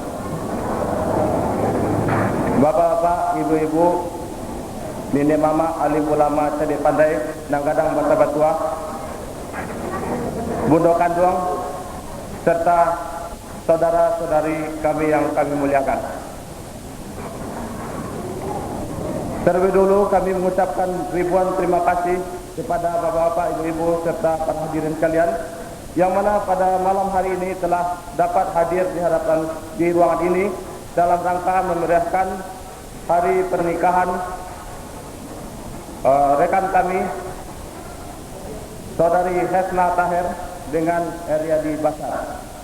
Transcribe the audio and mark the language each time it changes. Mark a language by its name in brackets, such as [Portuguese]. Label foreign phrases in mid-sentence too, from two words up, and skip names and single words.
[Indonesian] Bapak-bapak, ibu-ibu, nenek mama, alim ulama, cerdik pandai, nanggadang bata batua, bunda kandung, serta saudara-saudari kami yang kami muliakan. Terlebih dulu kami mengucapkan ribuan terima kasih kepada bapak-bapak, ibu-ibu, serta para hadirin sekalian, yang mana pada malam hari ini telah dapat hadir di ruangan ini dalam rangka memeriahkan hari pernikahan rekan kami saudari Hesna Tahir dengan Eryadi Basar.